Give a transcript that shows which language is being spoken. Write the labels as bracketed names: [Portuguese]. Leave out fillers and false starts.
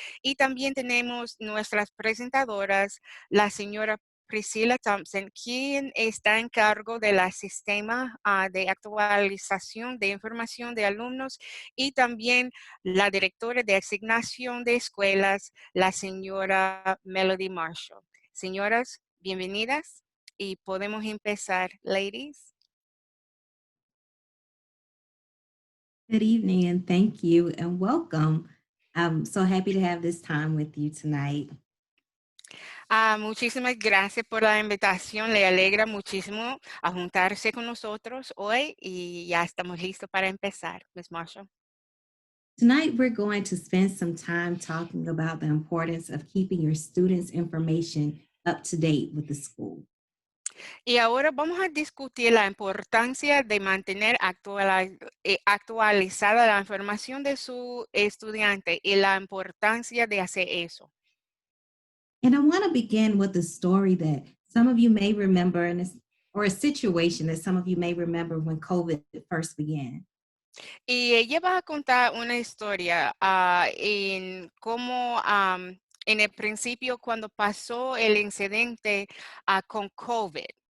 [Spanish] y también tenemos nuestras presentadoras, la señora Priscilla Thompson, quien está en cargo del sistema de actualización de información de alumnos, y también la directora de asignación de escuelas, la señora Melody Marshall. Señoras, bienvenidas y podemos empezar, ladies. [English] Good evening and thank you and welcome. I'm so happy to have this time with you tonight. [Spanish] Muchísimas gracias por la invitación. Le alegra muchísimo a juntarse con nosotros hoy y ya estamos listos para empezar, Ms. Marshall. [English] Tonight, we're going to spend some time talking about the importance of keeping your students' information up to date with the school. [Spanish] Y ahora vamos a discutir la importancia de mantener actualizada la información de su estudiante y la importancia de hacer eso. [English] And I want to begin with a story that some of you may remember, or a situation that some of you may remember when COVID first began. [Spanish] Y ella va a contar una historia en cómo en el principio cuando pasó el incidente con COVID.